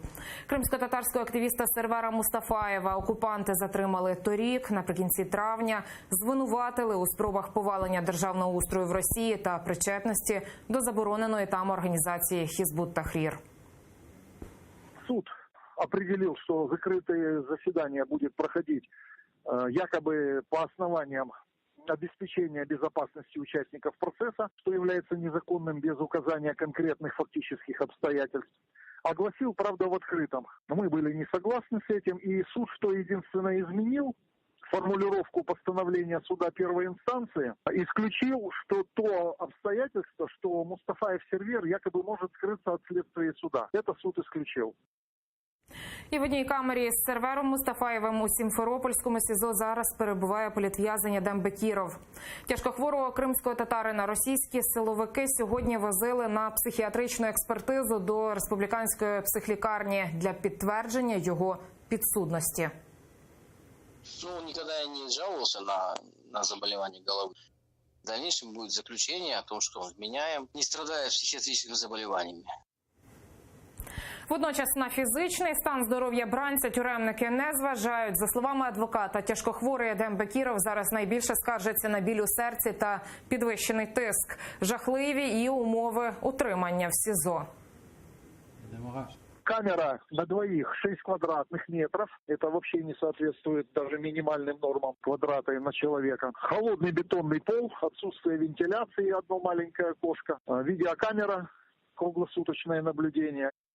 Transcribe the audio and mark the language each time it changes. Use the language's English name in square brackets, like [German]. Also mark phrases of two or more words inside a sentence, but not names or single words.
[Ukrainian] Кримсько-татарського активіста Сервера Мустафаєва окупанти затримали торік, наприкінці травня, звинуватили у спробах повалення державного устрою в Росії та причетності до забороненої там організації Хізбут Тахрір. [Russian] Суд определил, что закрытое заседание будет проходить якобы по основаниям обеспечения безопасности участников процесса, что является незаконным без указания конкретных фактических обстоятельств. Огласил, правда, в открытом. Мы были не согласны с этим, и суд, что единственное изменил, формулировку постановления суда первой инстанции, исключил, что то обстоятельство, что Мустафаев Сервер якобы может скрыться от следствия суда. Это суд исключил. [Ukrainian] І в одній камері з Сервером Мустафаєвим у Сімферопольському СІЗО зараз перебуває політв'язень Едем Бекіров. Тяжкохворого кримського татарина російські силовики сьогодні возили на психіатричну експертизу до республіканської психлікарні для підтвердження його підсудності. [Russian] Он никогда не жаловался на заболевание головы. В дальнейшем будет заключение о том, что он вменяем, не страдает психиатрическими заболеваниями. [Ukrainian] Водночас на фізичний стан здоров'я бранця тюремники не зважають. За словами адвоката, тяжкохворий Едем Бекіров зараз найбільше скаржиться на біль у серці та підвищений тиск. Жахливі і умови утримання в СІЗО. [Russian] Камера на двоих 6 квадратных метров. Это вообще не соответствует даже минимальным нормам квадрата на человека. Холодный бетонный пол, отсутствие вентиляции, одно маленькое окошко. Видеокамера, круглосуточное наблюдение.